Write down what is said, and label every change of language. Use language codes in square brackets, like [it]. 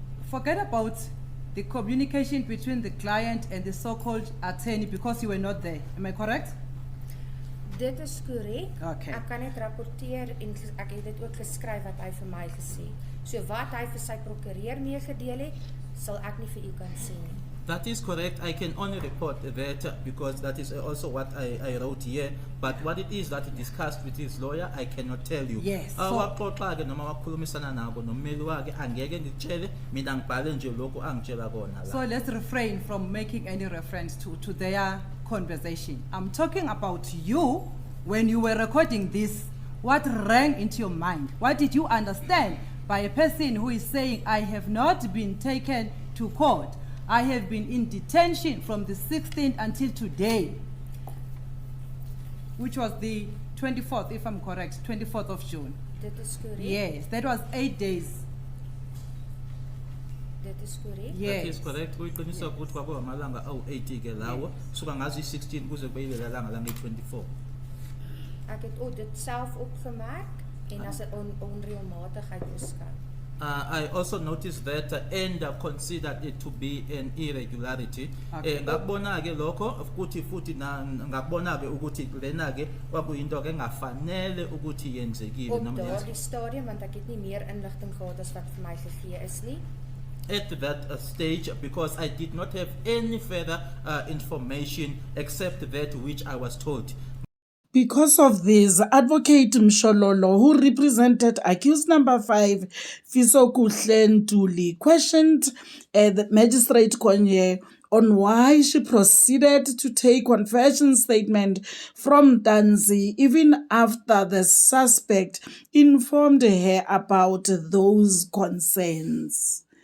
[en] Forget about the communication between the client and the so-called attorney because you were not there. Am I correct? [af] Dit is korrek. [en] Okay. [af] Ek kan net rapporteer en ek het dit ook geskryf wat hy vir my gesê. So wat hy vir sy prokureur meegedeel het, sal ek nie vir u kan sê nie. [en] That is correct. I can only report that because that is also what I wrote here. But what it is that he discussed with his lawyer, I cannot tell you. Yes. [zu] Waxoxa ke noma wakhulumisana nabo nommeli wakhe angeke ngitshele mina ngibhale nje lokho angitshela kona la. [en] So let's refrain from making any reference to their conversation. I'm talking about you when you were recording this. What rang into your mind? What did you understand by a person who is saying, I have not been taken to court. I have been in detention from the 16th until today, which was the 24th, if I'm correct, 24th of June. [af] Dit is korrek. [en] Yes, that was 8 days. [af] Dit is korrek. [en] Yes. That is correct. [zu] Kuyiqiniso ukuthi kwaba amalanga awu-80 ke lawo suka ngazi 16 kuze kube ilalanga langa 24. [af] Ek het dit self opgemerk en as 'n onreëlmatigheid beskou. [en] I also noticed that and considered it to be an irregularity. [zu] Ngakubona ke lokho futhi ngakubona ke ukuthi lena ke kwakuyinto ke engafanele ukuthi yenzekile [af] Op [zu] noma [af] daardie stadium want ek het nie meer inligting gehad as wat vir my gegee is nie. [en] at that stage because I did not have any further information except that which I was told. Because of this, Advocate Mshololo, who represented accused number 5, Fiso Ntuli, questioned the Magistrate Cronje on why she proceeded to take confession statement from Ntanzi even after the suspect informed her about those concerns.